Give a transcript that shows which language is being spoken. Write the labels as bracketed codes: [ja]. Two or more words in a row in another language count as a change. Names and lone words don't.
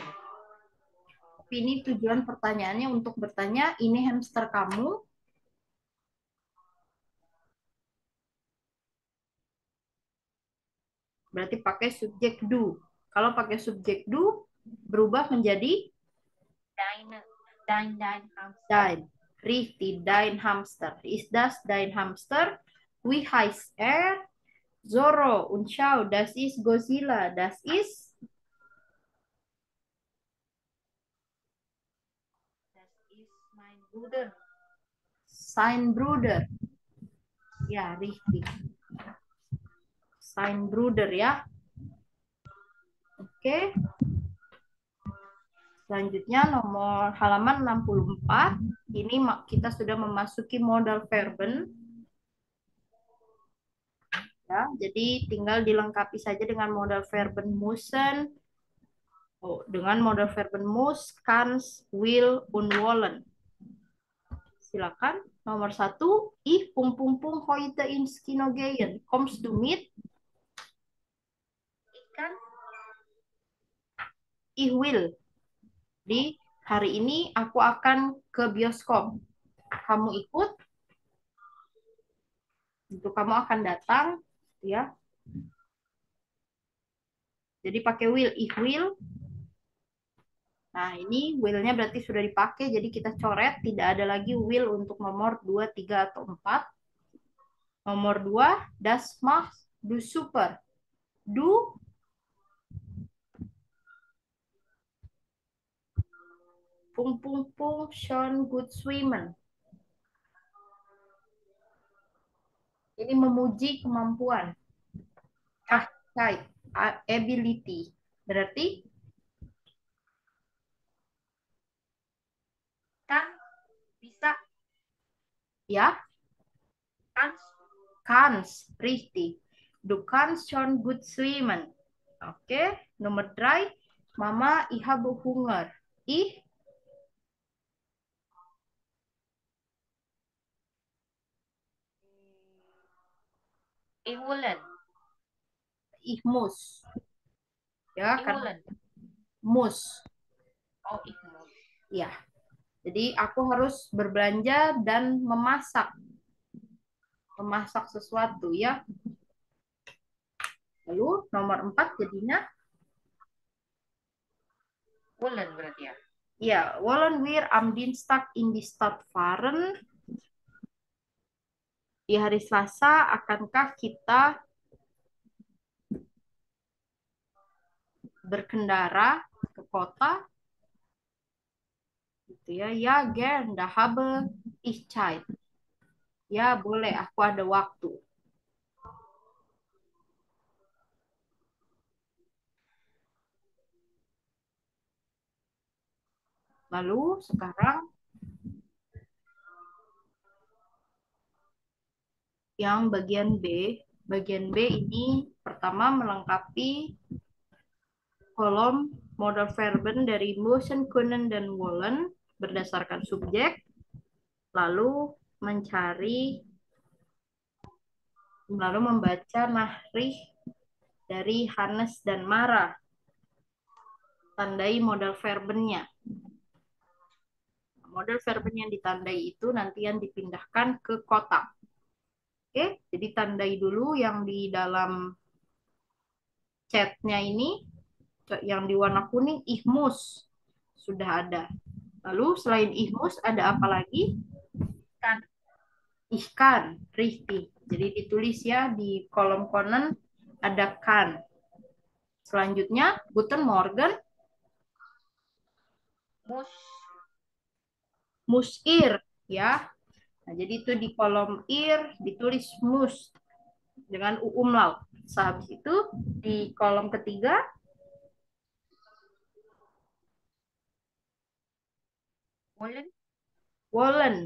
[id] Tapi ini tujuan pertanyaannya untuk bertanya, ini hamster kamu? Berarti pakai subjek do. Kalau pakai subjek do, berubah menjadi [de] Dein Hamster. dein. Richtig, dein Hamster. Ist das dein Hamster? Wie heißt er? Zorro. Und schau, das ist Godzilla. Das ist Mein Bruder. sein Bruder. Ya, richtig. Sein Bruder ya. Oke. [id] Selanjutnya nomor halaman 64. Ini kita sudah memasuki [de] modal verben. [id] Ya, jadi tinggal dilengkapi saja dengan [de] modal verben müssen. [id] Oh, dengan [de] modal verben muss, kannst, will, und wollen. [id] Silakan. Nomor 1, [de] ich heute ins Kino gehen. Kommst du mit? [id] Ikan. [de] Ich will. [id] Di hari ini aku akan ke bioskop. Kamu ikut? Itu kamu akan datang, ya. Jadi pakai will, [de] ich will. [id] Nah, ini will-nya berarti sudah dipakai, jadi kita coret, tidak ada lagi will untuk nomor 2, 3, atau 4. Nomor 2, [de] das machst du super. Du schon gut schwimmen. [id] Ini memuji kemampuan. [de] Fähigkeit, ability. Berarti [id] Kan bisa. ya, [de] kannst, richtig. Du kannst schon gut schwimmen. [id] Oke, nomor 3, Mama, [de] ich habe Hunger. Ich Wollen. Ich muss. Ya, kan Wollen. muss. Oh, ich muss. [id] Ya. Jadi aku harus berbelanja dan memasak. Memasak sesuatu ya. Lalu nomor 4 jadinya Wollen berarti ya. ya, [de] wollen wir am Dienstag in die Stadt fahren? [id] Di hari Selasa akankah kita berkendara ke kota? Gitu ya. Ya, [de] gern, da habe ich Zeit. [id] Ya, boleh, aku ada waktu. Lalu sekarang yang bagian B. Bagian B ini Pertama, melengkapi kolom [de] modal verben [id] dari [de] müssen, können, [id] dan wollen berdasarkan subjek. Lalu membaca Nachricht dari Hannes dan Mara. Tandai modal verbennya. [de] Modal verben [id] yang ditandai itu nanti yang dipindahkan ke kotak. Oke, jadi tandai dulu yang di dalam chatnya ini, yang di warna kuning, [de] ich muss. [id] Sudah ada. Lalu selain [de] ich muss, [id] ada apa lagi? [de] Kan. Ich kann, richtig. [id] Jadi ditulis ya di kolom kanan ada kan. Selanjutnya, [de] guten Morgen. Muss ihr, [id] ya. Nah, jadi itu di kolom ir ditulis muss dengan umlaut. Sehabis itu di kolom ketiga wollen.